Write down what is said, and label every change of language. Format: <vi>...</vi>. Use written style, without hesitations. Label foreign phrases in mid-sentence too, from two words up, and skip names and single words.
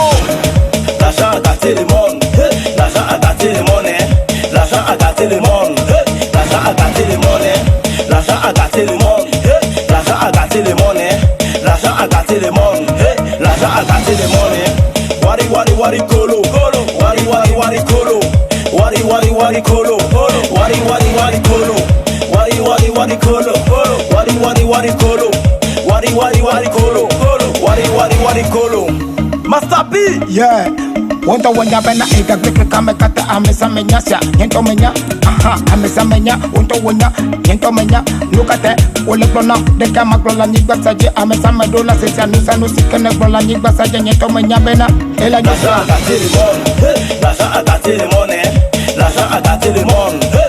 <fr>L'argent a gâté le monde, l'argent a gâté le monde, l'argent a gâté le monde, l'argent a gâté le monde, l'argent a gâté le monde, l'argent a gâté le monde, l'argent a gâté le monde, l'argent a gâté le monde.</fr> <bm>Wari wari wari kolo, wari wari wari kolo, wari wari wari kolo, wari wari wari kolo, wari wari wari kolo, wari wari wari kolo, wari wari wari kolo, wari wari wari kolo.</bm> <en>Master B, yeah.</en> <ee>Wonto wanya bena ega kweke kame kata amesa menya sia yento menya aha amesa menya wonto wanya yento menya lukate ole plona de kama klola nyigba saje amesa medola sesia nusa nusikene klola nyigba saje yento menya bena ela</ee> <fr>l'argent a gâté le monde, l'argent a gâté le monde, l'argent a gâté le monde.</fr>